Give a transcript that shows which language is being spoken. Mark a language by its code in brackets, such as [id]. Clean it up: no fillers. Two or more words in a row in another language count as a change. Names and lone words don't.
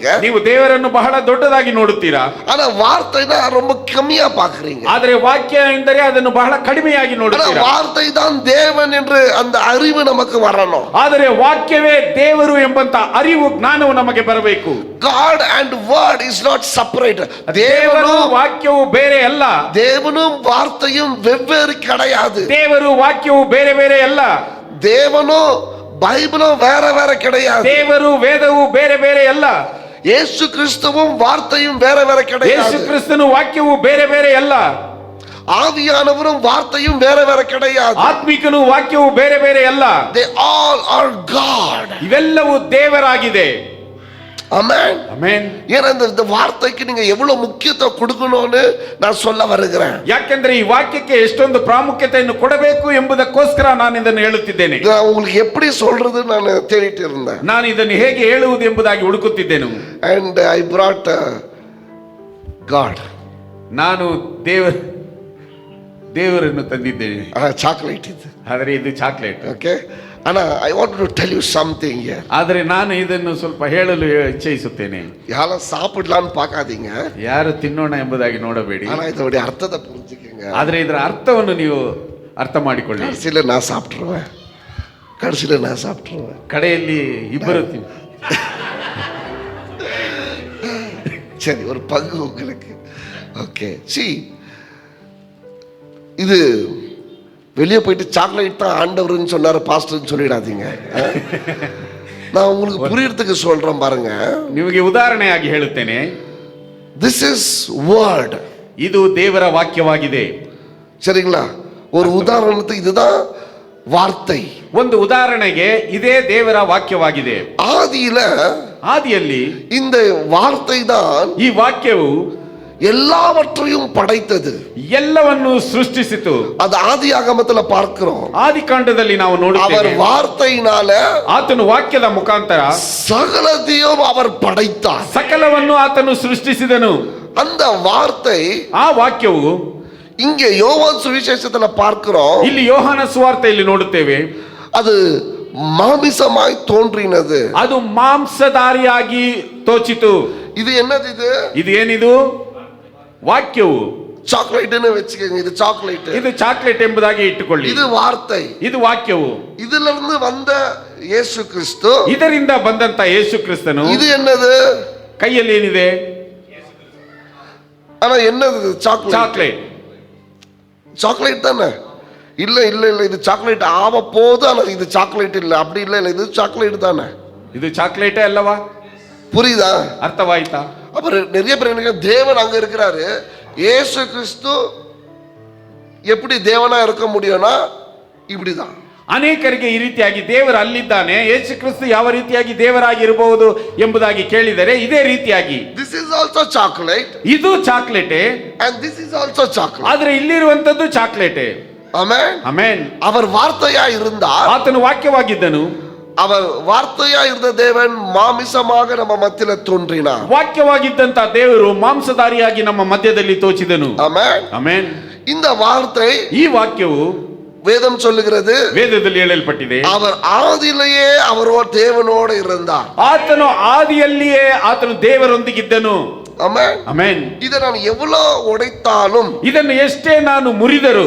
[kn] ನೀವು ದೇವರನ್ನು ಬಹಳ ದೊಡ್ಡದಾಗಿ ನೋಡುತ್ತೀರಾ. [ta] ஆனா வார்த்தைனா ரொம்ப கம்மியா பாக்குறீங்க. [kn] ಆದರೆ ವಾಕ್ಯ ಎಂದರೆ ಅದನ್ನು ಬಹಳ ಕಡಿಮೆಯಾಗಿ [ta] ஆனா [kn] ನೋಡುತ್ತೀರಾ. [ta] வார்த்தை தான் தேவன் என்று அந்த அறிவு நமக்கு வரணும். [kn] ಆದರೆ ವಾಕ್ಯವೇ ದೇವರು ಎಂಬಂತ ಅರಿವು ಜ್ಞಾನವು ನಮಗೆ ಬರಬೇಕು. [en] God and word is not separate. [kn] ದೇವರು ವಾಕ್ಯವು ಬೇರೆ ಅಲ್ಲ. [ta] தேவனும் வார்த்தையும் வெவ்வேறு கிடையாது. [kn] ದೇವರು ವಾಕ್ಯವು ಬೇರೆ ಬೇರೆ ಅಲ್ಲ. [ta] தேவனும் பைபிளும் வேற வேற கிடையாது. [kn] ದೇವರು ವೇದವು ಬೇರೆ ಬೇರೆ ಅಲ್ಲ. [ta] ಯೇಸು கிறிஸ்துவும் வார்த்தையும் வேற வேற கிடையாது. [kn] ಯೇಸು ಕ್ರಿಸ್ತನು ವಾಕ್ಯವು ಬೇರೆ ಬೇರೆ ಅಲ್ಲ. [ta] ஆவியானவரும் வார்த்தையும் வேற வேற கிடையாது. [kn] ಆತ್ಮಿಕನು ವಾಕ್ಯವು ಬೇರೆ ಬೇರೆ ಅಲ್ಲ. [en] They all are God. [kn] ಇವೆಲ್ಲವೂ ದೇವರಾಗಿದೆ. [ta] ஆமென். [kn] ಆಮೆನ್. [ta] ஏன்னா இந்த வார்த்தைக்கு நீங்க எவ்வளவு முக்கியத்துவம் கொடுக்கணும்னு நான் சொல்ல வருகிறேன். [kn] ಯಾಕೆಂದ್ರೆ ಈ ವಾಕ್ಯಕ್ಕೆ ಎಷ್ಟೊಂದು ಪ್ರಾಮುಖ್ಯತೆಯನ್ನು ಕೊಡಬೇಕು ಎಂಬುದಕ್ಕೋಸ್ಕರ ನಾನು ಇದನ್ನು ಹೇಳುತ್ತಿದ್ದೇನೆ. [ta] நான் உங்களுக்கு எப்படி சொல்றது நான் தேடிட்டு இருந்தேன். [kn] ನಾನು ಇದನ್ನು ಹೇಗೆ ಹೇಳುವುದು ಎಂಬುದಾಗಿ ಹುಡುಕುತ್ತಿದ್ದೇನೆ. [en] And I brought God. [kn] ನಾನು ದೇವರನ್ನು ತಂದಿದ್ದೇನೆ. ಚಾಕ್ಲೇಟ್ ಇದು. ಆದರೆ ಇದು ಚಾಕ್ಲೇಟ್. ಓಕೆ. [en] Anna, I want to tell you something here. [kn] ಆದರೆ ನಾನು ಇದನ್ನು ಸ್ವಲ್ಪ ಹೇಳಲು ಇಚ್ಛಿಸುತ್ತೇನೆ. [ta] யாரும் சாப்பிடலான்னு பார்க்காதீங்க. [kn] ಯಾರು ತಿನ್ನೋಣ ಎಂಬುದಾಗಿ ನೋಡಬೇಡಿ. [ta] ஆனா இதோட அர்த்தத்தை புரிஞ்சுக்கங்க. [kn] ಆದರೆ ಇದರ ಅರ್ಥವನ್ನು ನೀವು ಅರ್ಥ ಮಾಡಿಕೊಳ್ಳಿ. [ta] கடைசியில நான் சாப்பிட்டுருவேன். [kn] ಕಡೆಯಲ್ಲಿ ಇಬ್ಬರು [ta] சரி, ஒரு பங்கு உங்களுக்கு. ஓகே, இது வெளியே போயிட்டு சாக்லேட் தான் ஆண்டவர்னு சொன்னாரு பாஸ்டர்னு சொல்லிடாதீங்க. நான் உங்களுக்கு புரியறதுக்கு சொல்றேன் பாருங்க. [kn] ನಿಮಗೆ ಉದಾಹರಣೆಯಾಗಿ ಹೇಳುತ್ತೇನೆ. [en] This is word. [kn] ಇದು ದೇವರ ವಾಕ್ಯವಾಗಿದೆ. [ta] சரிங்களா? ஒரு உதாரணத்துக்கு இதுதான் வார்த்தை. [kn] ಒಂದು ಉದಾಹರಣೆಗೆ ಇದೇ ದೇವರ ವಾಕ್ಯವಾಗಿದೆ. ಆದಿಯಲ್ಲಿ [ta] இந்த வார்த்தை தான், [kn] ಈ ವಾಕ್ಯವು [ta] எல்லாவற்றையும் படைத்தது, [kn] ಎಲ್ಲವನ್ನು ಸೃಷ್ಟಿಸಿತು. [ta] அது ஆதியாகமத்துல பார்க்கிறோம். [kn] ಆದಿಕಾಂಡದಲ್ಲಿ ನಾವು ನೋಡುತ್ತೇವೆ. [ta] அவர் வார்த்தையினால, [kn] ಆತನು ವಾಕ್ಯದ ಮುಖಾಂತರ [ta] சகலத்தையும் அவர் படைத்தார். [kn] ಸಕಲವನ್ನು ಆತನು ಸೃಷ್ಟಿಸಿದನು. [ta] அந்த வார்த்தை, [kn] ಆ ವಾಕ್ಯವು [ta] இங்கே யோவான் சுவிசேஷத்துல பார்க்கிறோம். [kn] ಇಲ್ಲಿ ಯೋಹಾನ ಸುವಾರ್ತೆಯಲ್ಲಿ ನೋಡುತ್ತೇವೆ. [ta] அது மாமிசமாய் தோன்றினது, [kn] ಅದು ಮಾಂಸಧಾರಿಯಾಗಿ ತೋಚಿತು. [ta] இது என்னது? [kn] ಇದು ಏನಿದು? ವಾಕ್ಯವು. [ta] சாக்லேட்னு வெச்சுக்கங்க. இது சாக்லேட். [kn] ಇದು ಚಾಕ್ಲೇಟ್ ಎಂಬುದಾಗಿ ಇಟ್ಟುಕೊಳ್ಳಿ. [ta] இது வார்த்தை. [kn] ಇದು ವಾಕ್ಯವು. [ta] இதிலிருந்து வந்த ಯೇಸು ಕ್ರಿಸ್ತು, [kn] ಇದರಿಂದ ಬಂದಂತ ಯೇಸು ಕ್ರಿಸ್ತನು. [ta] இது என்னது? [kn] ಕೈಯಲ್ಲಿ ಏನಿದೆ? [ta] ஆனா என்னது? சாக்லேட். சாக்லேட் தானே? இல்ல இல்ல இல்ல, இது சாக்லேட் ஆக போது. ஆனா இது சாக்லேட் இல்ல. அப்படி இல்ல இல்ல, இது சாக்லேட் தானே. இது சாக்லேட்டே அல்லவா? புரியுதா? [kn] ಅರ್ಥವಾಯ್ತಾ? [ta] அப்புறம் நிறைய பேர் என்ன, தேவன் அங்க இருக்கிறாரு, இயேசு கிறிஸ்து எப்படி தேவனா இருக்க முடியும்னா இப்படிதான். [kn] ಅನೇಕರಿಗೆ ಈ ರೀತಿಯಾಗಿ ದೇವರು ಅಲ್ಲಿದ್ದಾನೆ, ಯೇಸು ಕ್ರಿಸ್ತು ಯಾವ ರೀತಿಯಾಗಿ ದೇವರಾಗಿ ಇರಬಹುದು ಎಂಬುದಾಗಿ ಕೇಳಿದರೆ ಇದೇ ರೀತಿಯಾಗಿ. [en] This is also chocolate. [kn] ಇದು ಚಾಕ್ಲೇಟೇ, [en] and this is also chocolate. [kn] ಆದರೆ ಇಲ್ಲಿರುವಂತದ್ದು ಚಾಕ್ಲೇಟೇ. ಆಮೆನ್, ಆಮೆನ್. [ta] அவர் வார்த்தையா இருந்தார், [kn] ಆತನು ವಾಕ್ಯವಾಗಿದ್ದನು. [ta] அவர் வார்த்தையா இருந்த தேவன் மாமிசமாக நம்ம மத்தியில தோன்றினார். [kn] ವಾಕ್ಯವಾಗಿದ್ದಂತ ದೇವರು ಮಾಂಸಧಾರಿಯಾಗಿ ನಮ್ಮ ಮಧ್ಯದಲ್ಲಿ ತೋಚಿದನು. ಆಮೆನ್, ಆಮೆನ್. [ta] இந்த வார்த்தை, [kn] ಈ ವಾಕ್ಯವು [ta] வேதம் சொல்லுகிறது, [kn] ವೇದದಲ್ಲಿ ಹೇಳಲ್ಪಟ್ಟಿದೆ, [ta] அவர் ஆதியிலேயே அவரோடு தேவனோடு இருந்தார். [kn] ಆತನು ಆದಿಯಲ್ಲಿಯೇ ಆತನು ದೇವರೊಂದಿಗಿದ್ದನು. ಆಮೆನ್, ಆಮೆನ್. [ta] இதை நான் எவ்வளவு உடைத்தாலும், [kn] ಇದನ್ನು ಎಷ್ಟೇ ನಾನು ಮುರಿದರೂ,